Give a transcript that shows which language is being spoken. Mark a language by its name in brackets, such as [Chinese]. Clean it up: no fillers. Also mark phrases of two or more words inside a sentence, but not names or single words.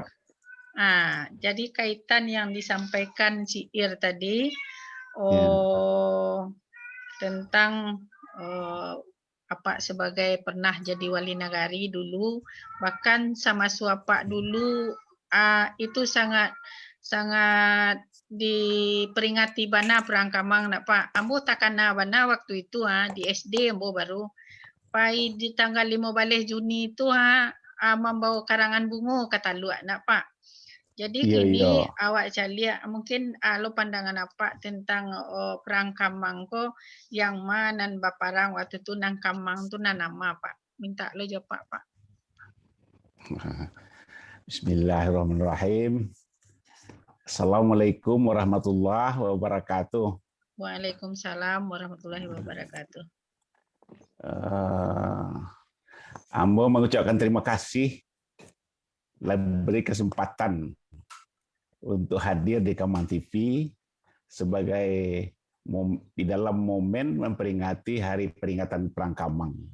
[Indonesian] Jadi kaitan yang disampaikan Ciir tadi tentang apa sebagai pernah jadi wali negari dulu, bahkan sama suapak dulu itu sangat diperingati bana perang Kamang nak Pak. [Minangkabau] Ambo takana bana waktu itu di SD ambo baru. [Indonesian] Pai di tanggal 15 Juni itu membawa karangan bunga kata luak nak Pak. [Minangkabau] Jadi kini awak caliak mungkin lo pandangan apa tentang perang Kamang ko yang mana baparang waktu tu nang Kamang tu nama Pak. Minta lo jawab Pak. [Arabic] بسم الله الرحمن الرحيم. السلام عليكم ورحمة الله وبركاته. وعليكم السلام ورحمة الله وبركاته. [Indonesian] Ambo mengucapkan terima kasih beri kesempatan untuk hadir di Kamang TV sebagai di dalam momen memperingati Hari Peringatan Perang Kamang.